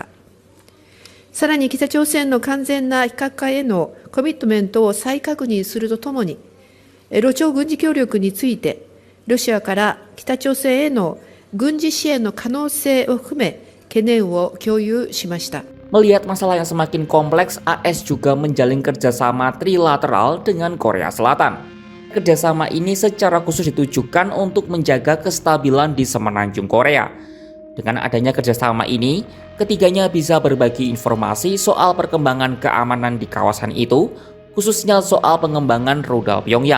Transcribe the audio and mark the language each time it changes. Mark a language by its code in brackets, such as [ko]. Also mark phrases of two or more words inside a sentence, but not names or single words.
[ja] さらに北朝鮮の完全な非核化へのコミットメントを再確認するとともに、ロ朝軍事協力について、ロシアから北朝鮮への軍事支援の可能性を含め、懸念を共有しました。 [id] Melihat masalah yang semakin kompleks, AS juga menjalin kerjasama trilateral dengan Korea Selatan. Kerjasama ini secara khusus ditujukan untuk menjaga kestabilan di semenanjung Korea. Dengan adanya kerjasama ini, ketiganya bisa berbagi informasi soal perkembangan keamanan di kawasan itu, khususnya soal pengembangan rudal Pyongyang.